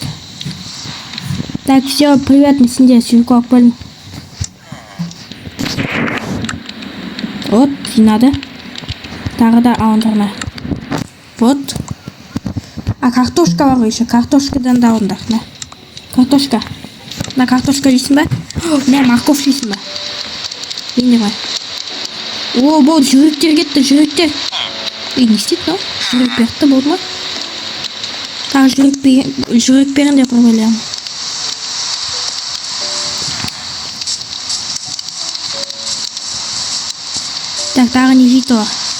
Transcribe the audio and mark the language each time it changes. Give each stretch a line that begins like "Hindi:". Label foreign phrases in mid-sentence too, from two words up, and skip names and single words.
Russian: Так, все, привет,
Kazakh: сенде свекола бөлін. Вот, жинады. Тағы да ауындарына. Вот. А картошка бар еще. Картошкадан да ауындар. На. Картошка. На картошка жейсің ба? Не, морковь жейсің ба? Енді ба? О, болды, жүректер кетті, жүректер. Не істейді, но? Жүрек берді, болды ма? Тағы жүрек берін деп проблема. Так, тағы не жейді олар.